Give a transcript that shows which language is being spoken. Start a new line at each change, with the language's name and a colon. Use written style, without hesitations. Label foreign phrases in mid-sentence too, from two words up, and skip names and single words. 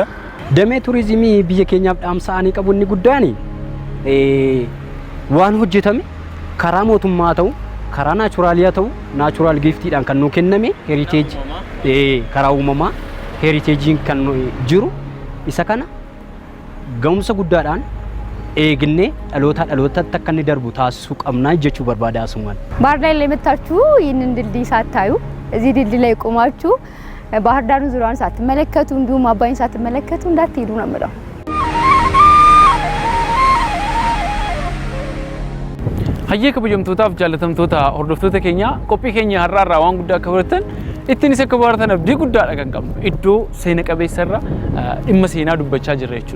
Oromo: Damee turizimii biyya keenyaaf dhaamsa ani qabu inni guddaan waan hojjetame karaa mootummaa ta'u karaa naachuraaliyaa ta'u
English: naachuraal giiftiidhaan
Oromo: kan nu kenname heeriteeji karaa uumamaa heeriteejiin kan jiru isa kana ga'umsa guddaadhaan eegnee dhalootatti akka inni darbu taasisuu qabnaa jechuu barbaada asumaan.
Amharic: ባህር ዳር ላይ መታችሁ ይህንን ድልድይ ሳታዩ እዚህ ድልድይ ላይ ቆማችሁ ባህር ዳርን ዙሪያውን ሳትመለከቱ እንዲሁም አባይን ሳትመለከቱ እንዳትሄዱ ነው የምለው።
Oromo: Hayyee kabajamtootaaf jaallatamtoota hordoftoota keenya qophii keenya har'aarraa waan guddaa akka fudhattan ittiin isa akka baratan abdii guddaadha kan qabnu. Iddoo seena qabeessa irra dhimma seenaa dubbachaa jirra jechuudha.